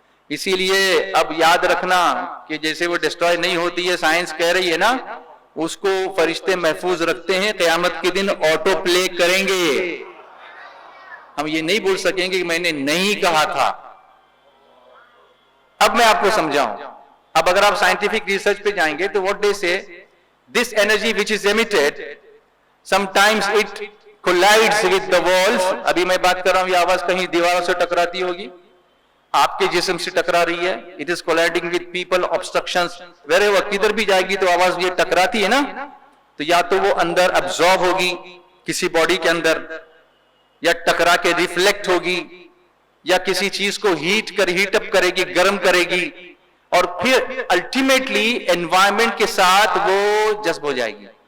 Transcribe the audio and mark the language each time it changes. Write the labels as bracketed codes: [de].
[ur] اسی لیے اب یاد رکھنا کہ جیسے وہ ڈسٹروائے نہیں ہوتی ہے، سائنس کہہ رہی ہے نا، اس کو فرشتے محفوظ رکھتے ہیں، قیامت کے دن آٹو پلے کریں گے. ہم یہ نہیں بول سکیں گے کہ میں نے نہیں کہا تھا. اب میں آپ کو سمجھاؤں. اب اگر آپ سائنٹیفک ریسرچ پہ جائیں گے تو [en] what they say, this energy which is emitted, sometimes it collides with the walls. [ur] ابھی میں بات کر رہا ہوں، یہ آواز کہیں دیواروں سے ٹکراتی ہوگی، آپ کے جسم سے ٹکرا رہی ہے. [en] It is colliding with people, obstructions, wherever. [ur] کدھر بھی جائے گی تو آواز یہ ٹکراتی ہے نا، تو یا تو وہ اندر ابزارب ہوگی کسی باڈی کے اندر، یا ٹکرا کے ریفلیکٹ ہوگی، یا کسی چیز کو ہیٹ اپ کرے گی، گرم کرے گی، اور پھر الٹیمیٹلی انوائرمنٹ کے ساتھ وہ جذب ہو جائے گی.